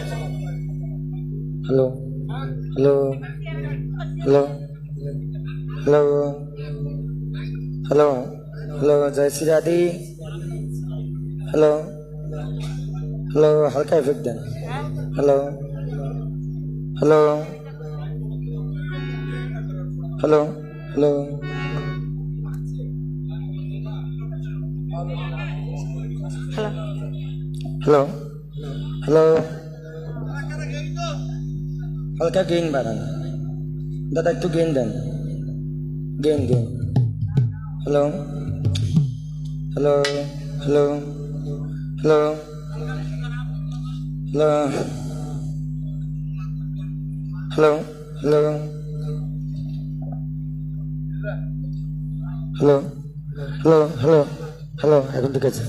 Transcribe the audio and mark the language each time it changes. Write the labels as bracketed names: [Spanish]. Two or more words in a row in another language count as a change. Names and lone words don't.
[Hindi] Halo, halo, halo, halo, halo, halo. जय श्री राधे. Halo, halo. [Bangla] Halka effect দেন. Halo, halo, halo, halo. হ্যালো Halo, halo, হালকা গেইন বাড়ান দাদা, একটু গেইন দেন, গেইন গেইন। হ্যালো হ্যালো হ্যালো হ্যালো হ্যালো হ্যালো হ্যালো হ্যালো হ্যালো হ্যালো হ্যালো, এখন ঠিক আছে।